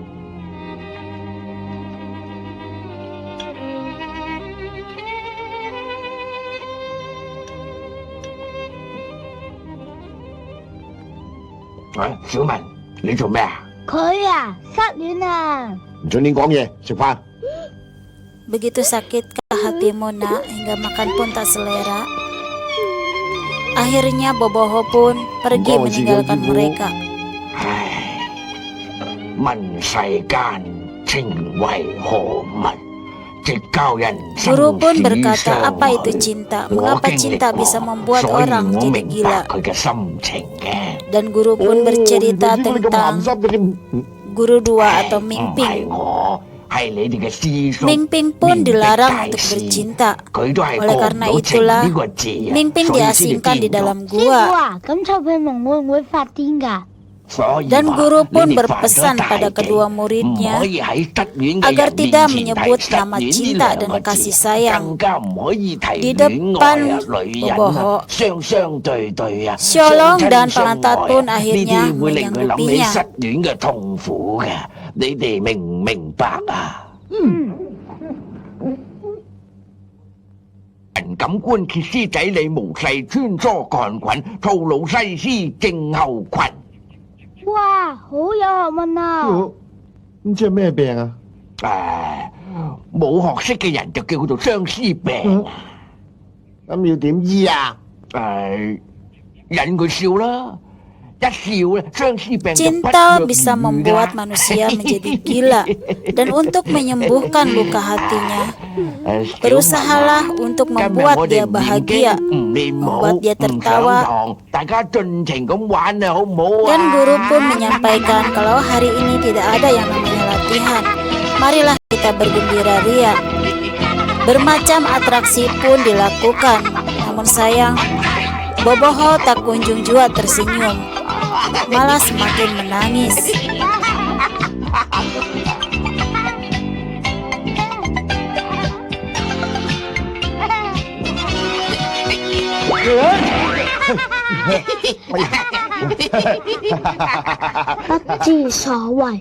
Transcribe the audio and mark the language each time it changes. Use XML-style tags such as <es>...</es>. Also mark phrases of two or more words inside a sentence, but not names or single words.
<yue>喂，小文，你做咩啊？佢啊，失戀啊！唔准亂講嘢，食飯。</yue> <id>Begitu sakitkah hatimu nak hingga makan pun tak selera? Akhirnya Boboho pun pergi meninggalkan mereka.</id> <yue>問世間情為何物？</yue> <id>Guru pun berkata, apa itu cinta? Mengapa cinta bisa membuat orang jadi gila? Dan guru pun bercerita tentang guru dua atau Ming Ping. Ming Ping pun dilarang untuk bercinta. Oleh karena itulah, Ming Ping diasingkan di dalam 師傅 gua.</id> <yue>啊，咁臭屁龍會唔會發癲㗎？</yue> <id>Dan guru pun berpesan pada kedua muridnya agar tidak menyebut nama cinta dan kasih sayang di depan boboho. Xiaolong dan Pelantat pun akhirnya menyanggupinya.</id> <yue>感官歇斯底里無勢穿梭幹滾，吐魯西斯症候群。哇，好有學問啊！咁即係咩病啊？冇學識嘅人就叫做相思病。咁要點醫啊？引佢笑啦，一笑咧，相思病就不 Cinta 藥 bisa 而癒㗎</yue> <id>membuat manusia menjadi gila. Dan untuk menyembuhkan luka hatinya, berusahalah untuk membuat dia bahagia, membuat dia tertawa. Dan guru pun menyampaikan kalau hari ini tidak ada yang namanya latihan. Marilah kita bergembira ria. Bermacam atraksi pun dilakukan. Namun sayang, Boboho tak kunjung jua tersenyum, malah semakin menangis.</id> <yue>不知所謂。</yue>